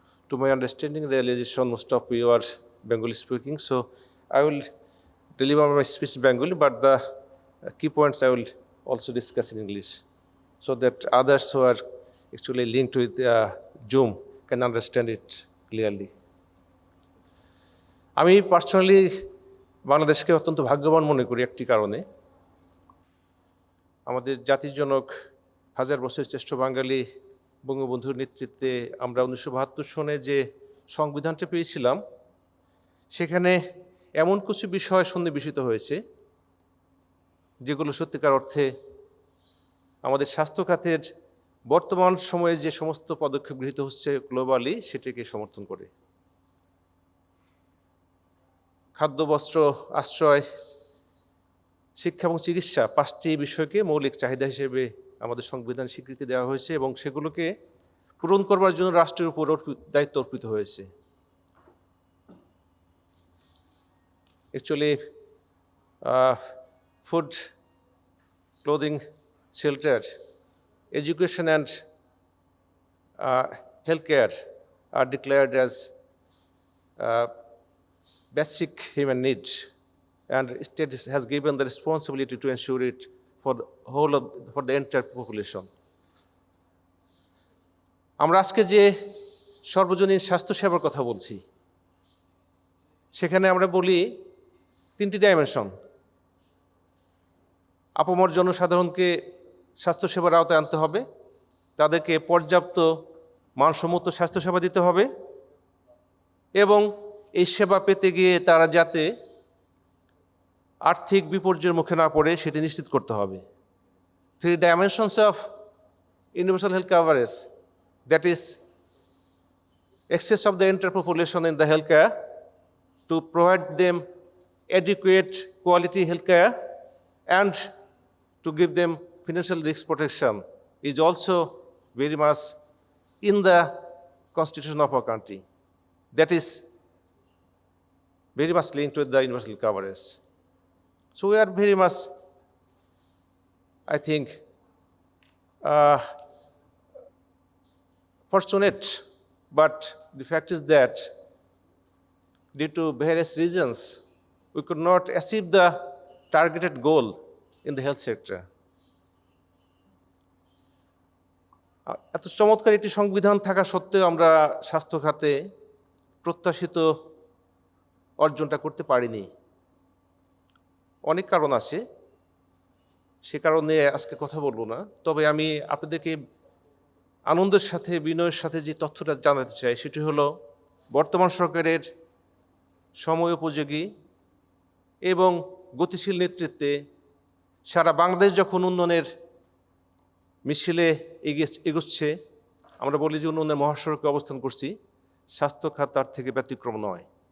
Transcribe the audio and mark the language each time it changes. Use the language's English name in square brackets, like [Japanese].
[English] To my understanding, the realization most of you are Bengali speaking, so I will deliver my speech in Bengali, but the key points I will also discuss in English, so that others who are actually linked with Zoom can understand it clearly. [Bangla] আমি personally বাংলাদেশকে অত্যন্ত ভাগ্যবান মনে করি একটি কারণে। আমাদের জাতির জনক হাজার বছর শ্রেষ্ঠ বাঙালি বঙ্গবন্ধুর নেতৃত্বে আমরা 1972 সনে যে সংবিধানটা পেয়েছিলাম, সেখানে এমন কিছু বিষয় সন্নিবেশিত হয়েছে যেগুলো সত্যিকার অর্থে আমাদের স্বাস্থ্য খাতের বর্তমান সময়ে যে সমস্ত পদক্ষেপ গৃহীত হচ্ছে গ্লোবালি সেটাকে সমর্থন করে। খাদ্য, বস্ত্র, আশ্রয়, শিক্ষা এবং চিকিৎসা 5টি বিষয়কে মৌলিক চাহিদা হিসেবে আমাদের সংবিধান স্বীকৃতি দেওয়া হয়েছে এবং সেগুলোকে পূরণ করবার জন্য রাষ্ট্রের উপর দায়িত্ব অর্পিত হয়েছে। [English] Actually, food, clothing, shelter, education and healthcare are declared as basic human needs, and state has given the responsibility to ensure it for the entire population. [Bangla] আমরা আজকে যে সর্বজনীন স্বাস্থ্য সেবার কথা বলছি, সেখানে আমরা বলি 3টি ডাইমেনশন। আপামর জনসাধারণকে স্বাস্থ্যসেবার আওতায় আনতে হবে, তাদেরকে পর্যাপ্ত মানসম্মত স্বাস্থ্যসেবা দিতে হবে এবং এই সেবা পেতে গিয়ে তারা যাতে আর্থিক বিপর্যয়ের মুখে না পড়ে সেটি নিশ্চিত করতে হবে। [English] 3 dimensions of universal health coverage, that is access of the entire population in the healthcare, to provide them adequate quality healthcare and to give them financial risk protection, is also very much in the constitution of our country. That is very much linked with the universal coverage. So we are very much, I think, fortunate, but the fact is that due to various reasons, we could not achieve the targeted goal in the health sector. [Bangla] এত চমৎকার একটি সংবিধান থাকা সত্ত্বেও আমরা স্বাস্থ্য খাতে প্রত্যাশিত অর্জনটা করতে পারিনি। অনেক কারণ আছে, সে কারণে আজকে কথা বলবো না। তবে আমি আপনাদেরকে আনন্দের সাথে বিনয়ের সাথে যে তথ্যটা জানাতে চাই সেটি হলো বর্তমান সরকারের সময়োপযোগী এবং গতিশীল নেতৃত্বে সারা বাংলাদেশ যখন উন্নয়নের মিছিলে এগোচ্ছে, আমরা বলি যে উন্নয়নের মহাসড়কে অবস্থান করছি, স্বাস্থ্য খাত তার থেকে ব্যতিক্রম নয়।